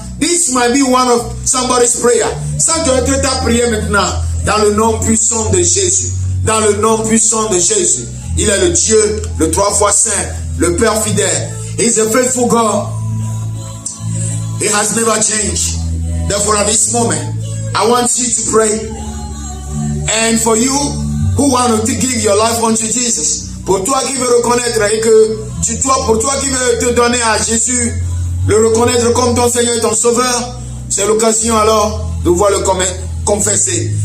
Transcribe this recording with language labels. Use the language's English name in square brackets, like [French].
[English] This might be one of somebody's prayer. [French] Ça doit être ta prière maintenant dans le nom puissant de Jésus. Dans le nom puissant de Jésus. Il est le Dieu, le 3 fois saint, le Père fidèle. [English] He is a faithful God. He has never changed. Therefore, at this moment, I want you to pray. And for you who want to give your life unto Jesus, [French] pour toi qui veux reconnaître et que pour toi qui veux te donner à Jésus, le reconnaître comme ton Seigneur et ton Sauveur, c'est l'occasion alors de pouvoir le confesser.